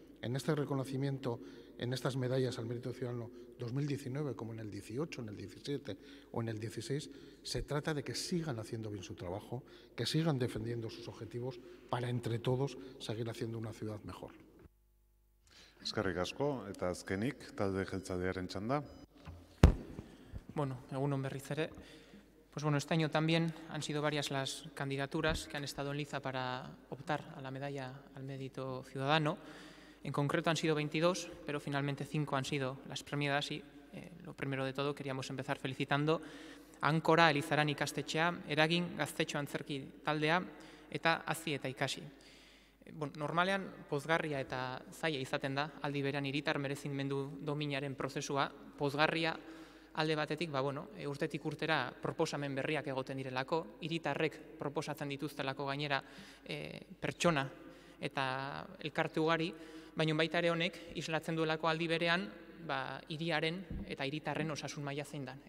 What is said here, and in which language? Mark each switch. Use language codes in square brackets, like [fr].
[es] En este reconocimiento, en estas medallas al mérito ciudadano 2019, como en el 18, en el 17 o en el 16, se trata de que sigan haciendo bien su trabajo, que sigan defendiendo sus objetivos para, entre todos, seguir haciendo una ciudad mejor. [eu] Eskerrik asko, eta azkenik, talde jeltzalearen txanda. Bueno, egun on berriz ere. [es] Pues bueno, este año también han sido varias las candidaturas que han estado en liza para optar a la medalla al mérito ciudadano. En concreto han sido 22, pero finalmente 5 han sido las premiadas y lo primero de todo queríamos empezar felicitando a Áncora, Elizarán ikastetxea, Eragin, Gaztetxo Antzerki taldea eta Azi eta Ikasi. [eu] Normalean pozgarria eta zaila izaten da, aldi berean hiritar merezimendu dominaren prozesua, pozgarria alde batetik, urtetik urtera proposamen berriak egoten direlako, hiritarrek proposatzen dituztelako gainera pertsona eta elkarte ugari, baina baita ere honek islatzen duelako aldi berean hiriaren eta hiritarren osasun maila zein dan.